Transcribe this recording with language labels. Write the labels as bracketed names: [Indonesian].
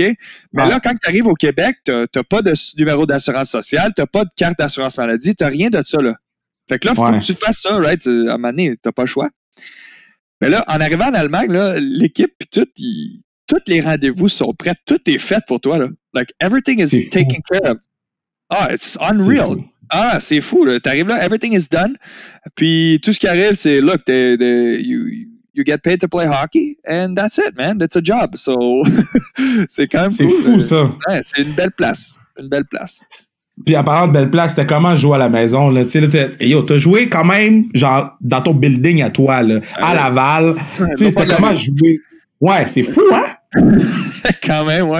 [French] Mais là, quand tu arrives au Québec, t'as pas de numéro d'assurance sociale, t'as pas de carte d'assurance maladie, t'as rien de ça, là. Fait que là, faut que tu fasses ça, right? À un moment donné, t'as pas le choix. Mais là, en arrivant en Allemagne, là, l'équipe pis tout, tous les rendez-vous sont prêts, tout est fait pour toi, là. [English] Like, everything is taken care of. It's unreal. [French] C'est fou, là. T'arrives là, [English] everything is done. [French] Puis tout ce qui arrive, c'est, [English] look, you get paid to play hockey, and that's it, man. That's a job. So, [French] c'est quand même cool. C'est fou, ça. Ouais, c'est une belle place. Une belle place. Puis, en parlant de belle place, c'était comment jouer à la maison, là? Tu sais, t'as joué quand même, genre, dans ton building à toi, là, à Laval. Tu sais, c'était comment jouer? Ouais, c'est fou, hein? Quand même, ouais.